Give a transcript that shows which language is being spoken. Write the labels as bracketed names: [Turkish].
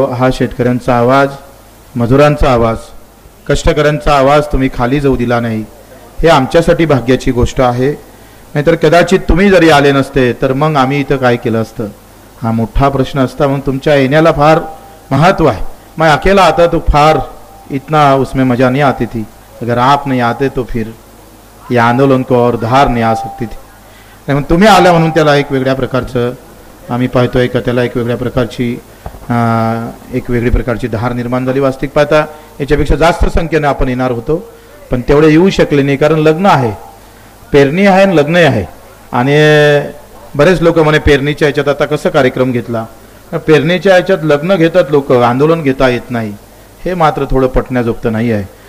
[Marathi] हा शेतकऱ्यांचा आवाज, मजुरांचा आवाज, कष्टकऱ्यांचा आवाज तुम्ही खाली जाऊ दिला नाही, हे आमच्यासाठी भाग्याची गोष्ट आहे। नाहीतर कदाचित तुम्ही जरी आले नसते तर मग आम्ही इथं काय केलं असतं, हा मोठा प्रश्न असता। म्हणून तुमच्या येण्याला फार महत्व आहे। [Hindi] मैं अकेला आता तो फार इतना उसमें मज़ा नहीं आती थी, अगर आप नहीं आते तो फिर या आंदोलन को और धार नहीं आ सकती थी। [Marathi] म्हणून तुम्ही आल्या म्हणून त्याला एक वेगळ्या प्रकारचं आम्ही पाहतोय का त्याला एक वेगळ्या प्रकारची एक वेगळी प्रकारची धार निर्माण झाली। वास्तविक पाहता याच्यापेक्षा जास्त संख्येने आपण येणार होतो, पण तेवढे येऊ शकले नाही, कारण लग्न आहे, पेरणी आहे आणि लग्न आहे। आणि बरेच लोक म्हणे पेरणीच्या याच्यात आता कसं कार्यक्रम घेतला, पेरणीच्या याच्यात लग्न घेतात लोक, आंदोलन घेता येत नाही, हे मात्र थोडं पटण्याजोगतं नाही आहे।